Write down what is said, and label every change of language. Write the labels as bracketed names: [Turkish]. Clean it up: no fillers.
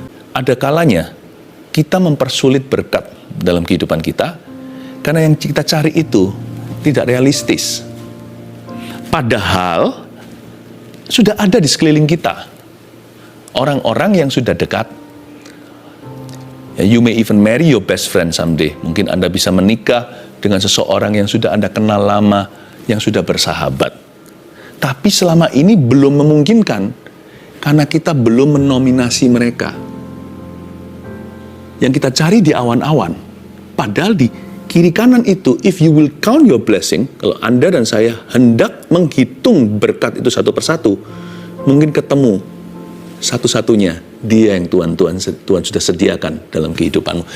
[Indonesian] Ada kalanya kita mempersulit berkat dalam kehidupan kita, karena yang kita cari itu tidak realistis. Padahal sudah ada di sekeliling kita orang-orang yang sudah dekat. [English] You may even marry your best friend someday. [Indonesian] Mungkin Anda bisa menikah dengan seseorang yang sudah Anda kenal lama, yang sudah bersahabat. Tapi selama ini belum memungkinkan, karena kita belum menominasi mereka. Yang kita cari di awan-awan. Padahal di kiri kanan itu, [English] if you will count your blessing, [Indonesian] kalau Anda dan saya hendak menghitung berkat itu satu persatu, mungkin ketemu satu-satunya dia yang Tuhan sudah sediakan dalam kehidupanmu.